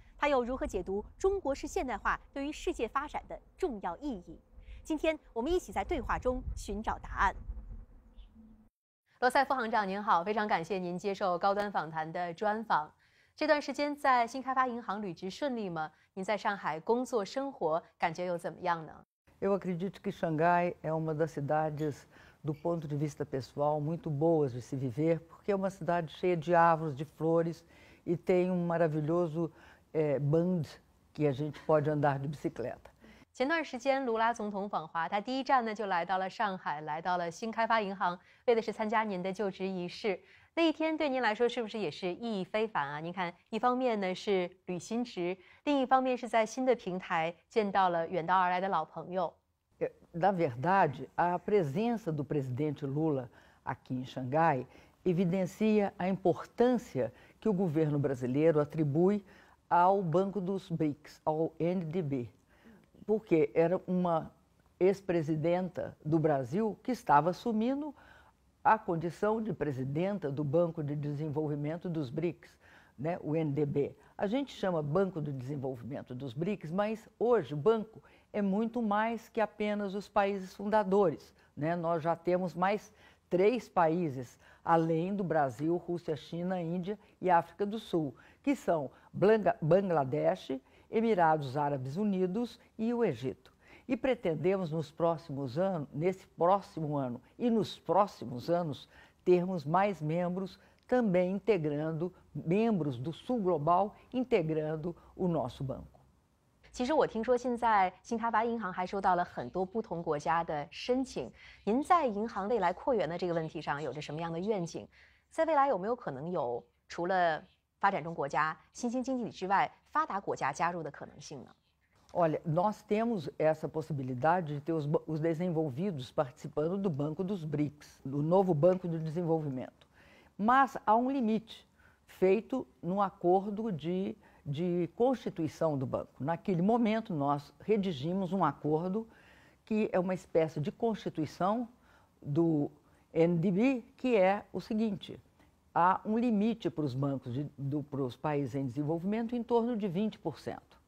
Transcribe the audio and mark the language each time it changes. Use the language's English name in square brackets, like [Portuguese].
[Chinese] 他又如何解读中国式现代化对于世界发展的重要意义？今天我们一起在对话中寻找答案。罗塞夫行长您好，非常感谢您接受高端访谈的专访。这段时间在新开发银行履职顺利吗？您在上海工作生活感觉又怎么样呢？ [Portuguese] Eu acredito que Xangai é uma das cidades, do ponto de vista pessoal, muito boas de se viver, porque é uma cidade cheia de árvores, de flores e tem um maravilhoso band que a gente pode andar de bicicleta. [Chinese] 前段时间，卢拉总统访华，他第一站呢就来到了上海，来到了新开发银行，为的是参加您的就职仪式。那一天对您来说是不是也是意义非凡啊？您看，一方面呢是履新职，另一方面是在新的平台见到了远道而来的老朋友。 [Portuguese] Na verdade, a presença do presidente Lula aqui em Xangai evidencia a importância que o governo brasileiro atribui ao Banco dos BRICS, ao NDB, porque era uma ex-presidenta do Brasil que estava assumindo a condição de presidenta do Banco de Desenvolvimento dos BRICS, né, o NDB. A gente chama Banco de Desenvolvimento dos BRICS, mas hoje o banco é muito mais que apenas os países fundadores, né? Nós já temos mais 3 países, além do Brasil, Rússia, China, Índia e África do Sul, que são Bangladesh, Emirados Árabes Unidos e o Egito. E pretendemos nos próximos anos, nesse próximo ano e nos próximos anos, termos mais membros também integrando, membros do Sul Global integrando o nosso banco. [Chinese] 其实我听说现在新开发银行还收到了很多不同国家的申请。您在银行未来扩员的这个问题上有着什么样的愿景？在未来有没有可能有除了发展中国家、新兴经济体之外，发达国家加入的可能性呢？ [Portuguese] Olha, nós temos essa possibilidade de ter os desenvolvidos participando do Banco dos BRICS, do novo Banco de Desenvolvimento. Mas há um limite feito no acordo de constituição do banco. Naquele momento, nós redigimos um acordo que é uma espécie de constituição do NDB, que é o seguinte: há um limite para os bancos, para os países em desenvolvimento, em torno de 20%.